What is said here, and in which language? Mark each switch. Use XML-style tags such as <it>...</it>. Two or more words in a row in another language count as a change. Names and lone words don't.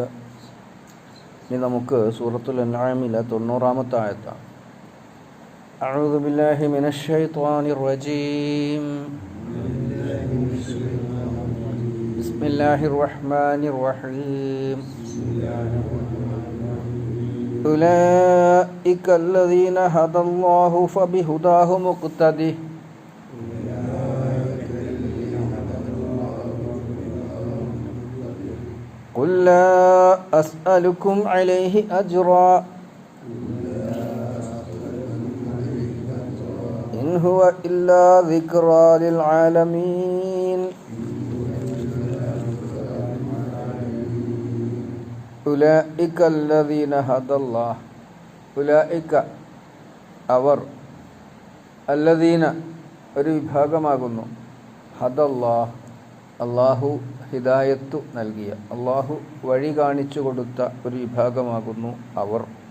<ml>ഇനി നമുക്ക് സൂറത്തുൽ അൻആമിലെ 90-ാമത്തെ ആയത്താണ്.</ml> <ar>أعوذ بالله من الشيطان الرجيم. بسم الله الرحمن الرحيم. أولئك الذين هدى الله فبهداه مقتده قل لا أسألكم عليه أجرا إن هو إلا ذكرى للعالمين. أولئك الذين هدى الله.</ar> <ml>ഉലൈക അവർ, അല്ലദീന ഒരു വിഭാഗമാകുന്നു, ഹദല്ലാഹ് അള്ളാഹു ഹിദായത്തു നൽകിയ, അള്ളാഹു വഴി കാണിച്ചു കൊടുത്ത ഒരു വിഭാഗമാകുന്നു അവർ.</ml>